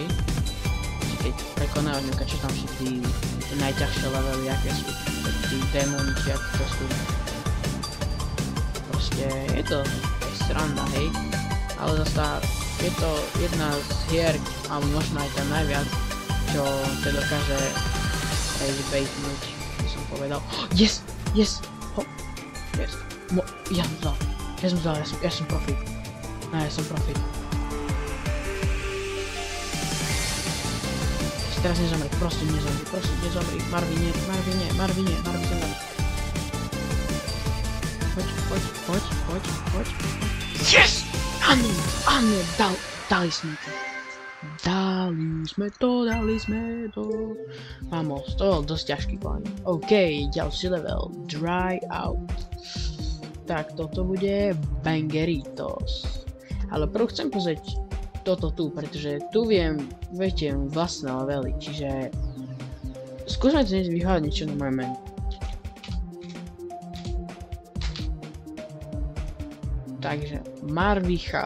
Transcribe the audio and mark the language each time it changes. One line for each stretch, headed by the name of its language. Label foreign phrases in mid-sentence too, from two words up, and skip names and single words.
Slovak: Keď prekonávaš nejaká, čo tam sú tí najťažšie levely, aké sú tí démoni, či aké to sú. Proste je to aj sranda, hej. Ale zasa je to jedna z hier, alebo možno aj tam najviac, čo te dokáže ragebaitnúť. Povedal.
English: Yes! Yes! Ho! Yes!
Slovak: Ja som profit. No, ja som profit. Teraz nezomri, prosím nezomri. Marvy sem dáš. Poď. Yes! Áno, dali sme to. Dali sme to. Vamos, to bol dosť ťažký plán. OK, ďalší level. Dry out. Tak, toto bude Bangeritos. Ale prv chcem pozrieť toto tu, pretože tu viete, vlastné levely, čiže skúsme dnes vyhľadať niečo na moje meno. Takže, Marvichal.